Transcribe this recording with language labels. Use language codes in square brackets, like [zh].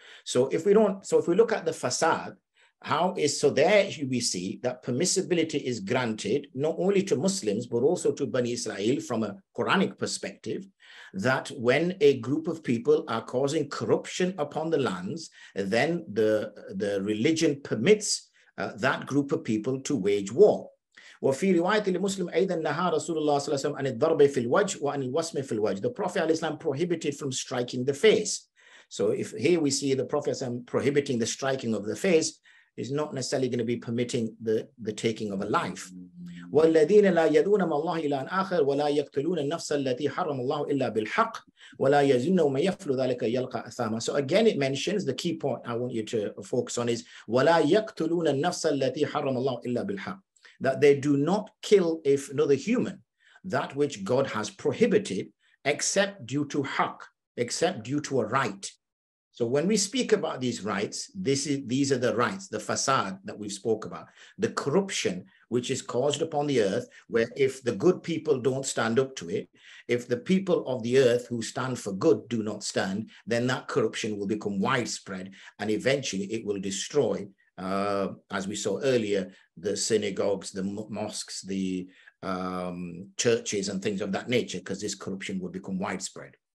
[en] So if we look at the fasad, there we see that permissibility is granted not only to Muslims but also to Bani Israel from a Quranic perspective, that when a group of people are causing corruption upon the lands, then the religion permits that group of people to wage war. [ar] وفي رواية لمسلم أيضا نهى رسول الله صلى الله عليه وسلم عن الضرب في الوجه وعن الوسم في الوجه. [en] The Prophet ﷺ prohibited from striking the face. So if here we see the Prophet ﷺ prohibiting the striking of the face, is not necessarily going to be permitting the taking of a life. [ar] والذين لا يدعون مع الله إلها آخر ولا يقتلون النفس التي حرم الله إلا بالحق ولا يزنون ومن يفعل ذلك يلقى أثاما. [en] So again it mentions, the key point I want you to focus on is [ar] ولا يقتلون النفس التي حرم الله إلا بالحق. [en] That they do not kill another human, that which God has prohibited, except due to haqq, except due to a right. So when we speak about these rights, these are the rights, the fasad that we've spoke about, the corruption which is caused upon the earth, where if the good people don't stand up to it, if the people of the earth who stand for good do not stand, then that corruption will become widespread and eventually it will destroy, as we saw earlier, the synagogues, the mosques, the churches and things of that nature, because this corruption will become widespread.